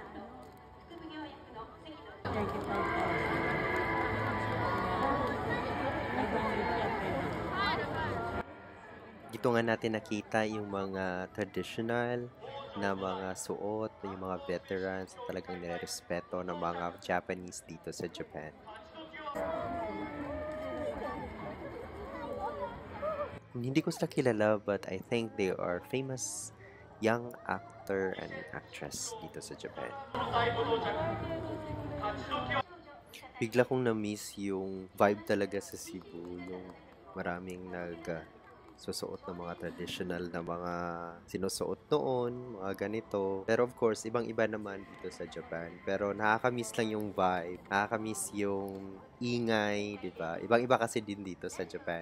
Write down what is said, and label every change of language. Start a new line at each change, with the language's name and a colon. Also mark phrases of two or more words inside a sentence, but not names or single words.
Filipino: Dito nga natin nakita yung mga traditional na mga suot, yung mga veterans na talagang nirespeto ng mga Japanese dito sa Japan. Hindi ko sila kilala
English: but I think they are famous young actor and actress
Filipino: dito sa Japan. Bigla kong na-miss yung vibe talaga sa Cebu, yung maraming susuot ng mga traditional na mga sinusuot noon, mga ganito. Pero
English: of course,
Filipino: ibang-iba naman dito sa Japan. Pero nakaka-miss lang yung vibe, nakaka-miss yung ingay, 'di ba? Ibang-iba kasi din dito sa Japan.